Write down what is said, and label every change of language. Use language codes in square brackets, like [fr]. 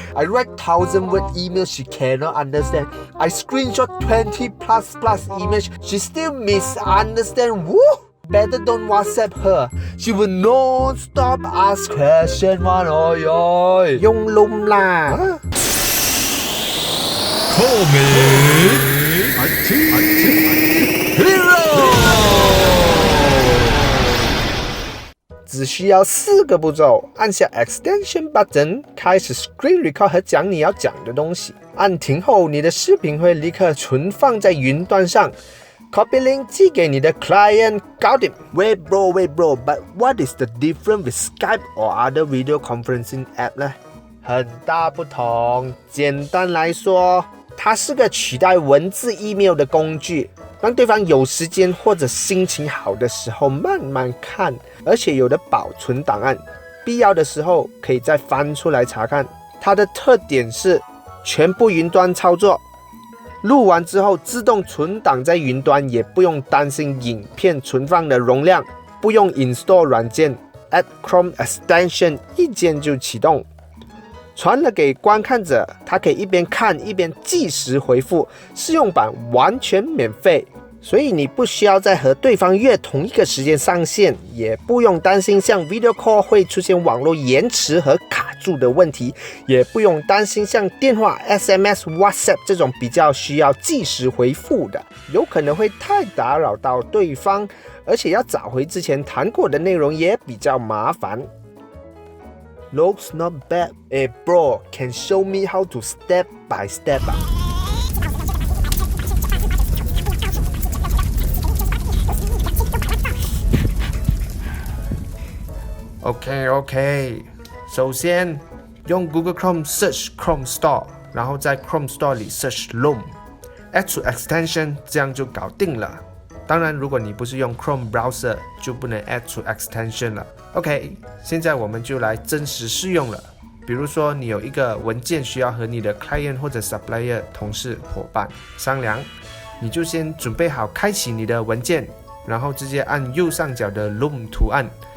[en] I write 1,000-word emails, she cannot understand. I screenshot 20+ images, she still misunderstand. Woo! Better don't WhatsApp her. She will non-stop ask question one. [zh] Oi oi. 用 Loom 啦。 Comic Hero 只需要4个步骤，按下 Extension Button 开始 Screen Record 和讲你要讲的东西。按停后，你的视频会立刻存放在云端上。 [en] Copy link [zh] 寄给你的 client， 搞定。 [en] Wait bro, but what is the difference with Skype or other video conferencing app 呢？ [zh] 很大不同。简单来说，它是个取代文字 email 的工具，让对方有时间或者心情好的时候慢慢看，而且有的保存档案，必要的时候可以再翻出来查看。它的特点是全部云端操作，录完之后自动存档在云端，也不用担心影片存放的容量，不用 install 软件 ， [en] add Chrome extension [zh] 一键就启动。传了给观看者，他可以一边看一边即时回复，试用版完全免费，所以你不需要再和对方约同一个时间上线，也不用担心像 Video Call 会出现网络延迟和卡住的问题，也不用担心像电话、SMS、WhatsApp 这种比较需要即时回复的，有可能会太打扰到对方，而且要找回之前谈过的内容也比较麻烦。 [en] Looks not bad. Hey bro, can show me how to step by step 啊？OK， [zh] 首先用 [en] Google Chrome search Chrome Store， [zh] 然后在 [en] Chrome Store 里 search Loom，add to extension， [zh] 这样就搞定了。当然，如果你不是用 Chrome Browser， 就不能 [en] add to extension [zh] 了。 OK， 现在我们就来真实试用了。比如说，你有一个文件需要和你的 client 或者 supplier 同事伙伴商量，你就先准备好开启你的文件，然后直接按右上角的 Loom 图案。